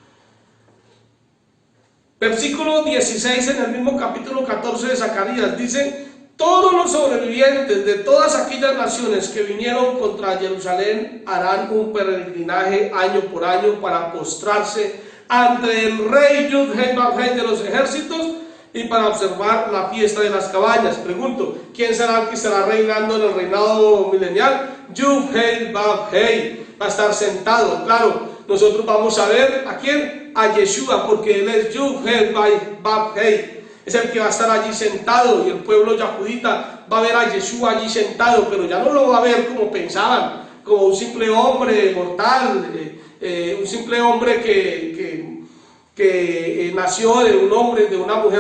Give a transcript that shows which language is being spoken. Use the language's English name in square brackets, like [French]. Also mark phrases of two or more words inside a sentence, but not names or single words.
[Spanish] Versículo 16 en el mismo capítulo 14 de Zacarías dice: todos los sobrevivientes de todas aquellas naciones que vinieron contra Jerusalén harán un peregrinaje año por año para postrarse ante el rey Yud-Heh-Vav-Heh de los ejércitos y para observar la fiesta de las cabañas. Pregunto, ¿quién será el que estará reinando en el reinado milenial? Yud-Heh-Vav-Heh va a estar sentado. Claro, nosotros vamos a ver a quién, a Yeshua, porque él es Yud-Heh-Vav-Heh. Es el que va a estar allí sentado, y el pueblo yahudita va a ver a Yeshua allí sentado, pero ya no lo va a ver como pensaban, como un simple hombre mortal, un simple hombre que nació de un hombre, de una mujer.